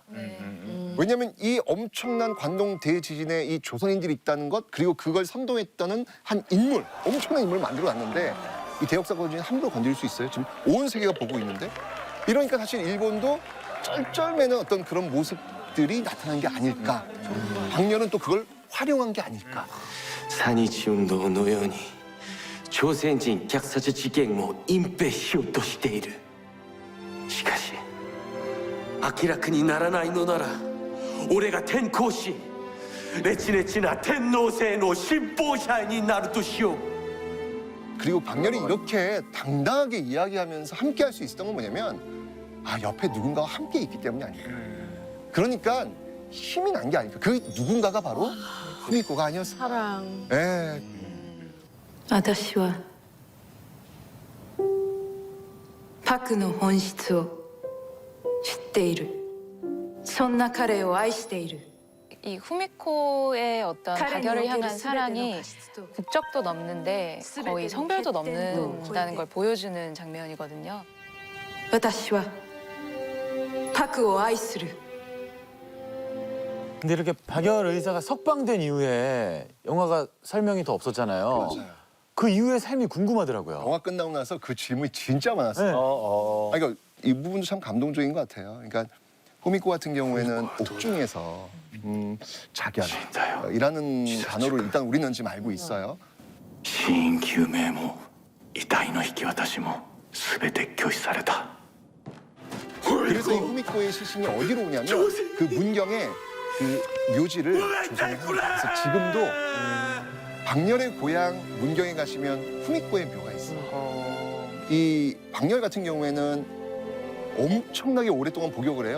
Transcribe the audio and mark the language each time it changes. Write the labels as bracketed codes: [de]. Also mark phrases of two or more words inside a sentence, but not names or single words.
[ko] 왜냐하면 이 엄청난 관동 대지진에 이 조선인들이 있다는 것 그리고 그걸 선동했다는 한 인물, 엄청난 인물을 만들어놨는데 이 대역사건이 함부로 건드릴 수 있어요? 지금 온 세계가 보고 있는데 이러니까 사실 일본도 쩔쩔매는 어떤 그런 모습들이 나타난 게 아닐까. 박렬은 또 그걸 활용한 게 아닐까. [ja] 三日運動のように朝鮮人虐殺事件を隠蔽しようとしている。しかし明らかにならないのなら俺が転校しレチレチな天皇制の信奉者になるとしよう。 [ko] 그리고 박렬이 이렇게 당당하게 이야기하면서 함께 할 수 있었던 건 뭐냐면 옆에 누군가와 함께 있기 때문이 아닐까. 그러니까 힘이 난 게 아닐까. 그 누군가가 바로 후미코가 아니었어. 사랑. 예. [ja] 私はパクの本質を知っている。そんな彼を愛している。 [ko] 이 후미코의 어떤 박열을 향한 사랑이 국적도 넘는데 거의 성별도 넘는다는 걸 보여주는 장면이거든요. [ja] 私はパクを愛する。 [ko] 근데 이렇게 박열 의사가 석방된 이후에 영화가 설명이 더 없었잖아요. 맞아요. 그 이후의 삶이 궁금하더라고요. 영화 끝나고 나서 그 질문이 진짜 많았어요. 그러니까 이 부분도 참 감동적인 것 같아요. 그러니까 후미코 같은 경우에는 옥중에서 자결이라는 단어를 일단 우리는 지금 알고 있어요. [ja] 死因究明も遺体の引き渡しも全て拒否された。 [ko] 그래서 이 후미코의 시신이 어디로 오냐면 그 문경에 그 묘지를 조성을 합니다. 그래서 지금도 박렬의 고향 문경에 가시면 후미코의 묘가 있어요. 이 박렬 같은 경우에는 엄청나게 오랫동안 복역을 해요.